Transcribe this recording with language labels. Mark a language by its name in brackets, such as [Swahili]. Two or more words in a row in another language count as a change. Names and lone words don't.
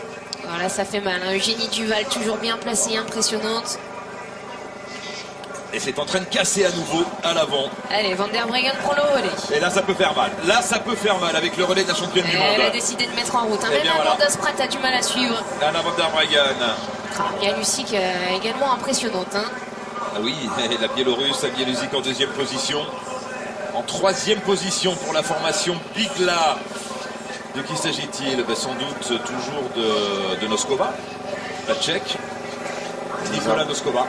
[French] Voilà, ça fait mal. Hein. Eugénie Duval toujours bien placée, impressionnante. Et c'est en train de casser à nouveau à l'avant. Allez, Van der Breggen prend le relais. Et là, ça peut faire mal. Là, ça peut faire mal avec le relais de la championne du monde. Elle a décidé de mettre en route. Eh Même bien, Amanda voilà. Spratt a du mal à suivre. Anna Van der Breggen. Bialusic également impressionnante. Hein. Ah oui, la Biélorusse, Bialusic en deuxième position. En troisième position pour la formation Bigla. De qui s'agit-il? Sans doute toujours de Noskova, la Tchèque. Nicola Noskova.